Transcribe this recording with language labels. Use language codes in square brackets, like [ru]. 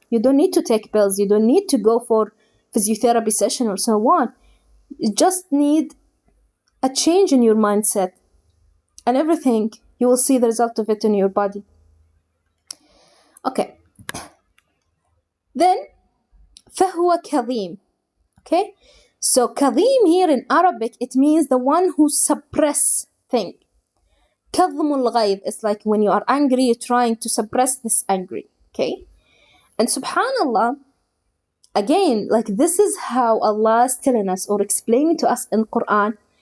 [en] You don't need to take pills. You don't need to go for physiotherapy session or so on. You just need a change in your mindset, and everything, you will see the result of it in your body. Okay. [ar] Then فهو كظيم. [en] Okay. So كظيم here in Arabic, it means the one who suppress thing. [ar] كظم الغيظ [en] is like when you are angry, you're trying to suppress this angry. Okay. And subhanallah, again, like this is how Allah is telling us or explaining to us in Qur'an.